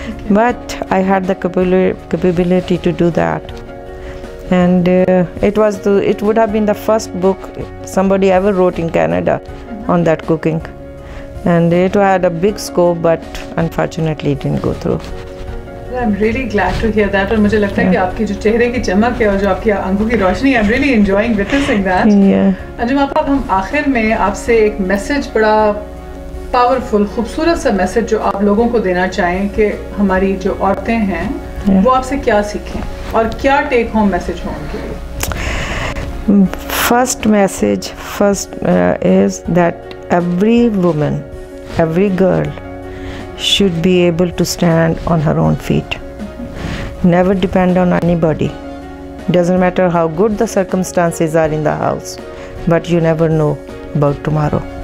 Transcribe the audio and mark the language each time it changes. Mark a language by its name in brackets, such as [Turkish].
[English] But I had the capability to do that. And it would have been the first book somebody ever wrote in Canada on that cooking. And it had a big scope, but unfortunately it didn't go through. I'm really glad to hear that. [Urdu] اور مجھے لگتا ہے کہ آپ کی جو چہرے کی چمک ہے اور جو آپ کی آنکھوں کی روشنی ہے, [English] I'm really enjoying witnessing that. [Urdu] انجم آپا, ہم آخر میں آپ سے ایک میسج, بڑا پاورفل خوبصورت سا میسج جو آپ لوگوں کو دینا چاہیں کہ ہماری جو عورتیں ہیں وہ آپ سے کیا سیکھیں اور کیا ٹیک ہوم میسج ہو ان کے لیے؟ [English] First message is that every woman, every girl should be able to stand on her own feet. Never depend on anybody. Doesn't matter how good the circumstances are in the house, but you never know about tomorrow.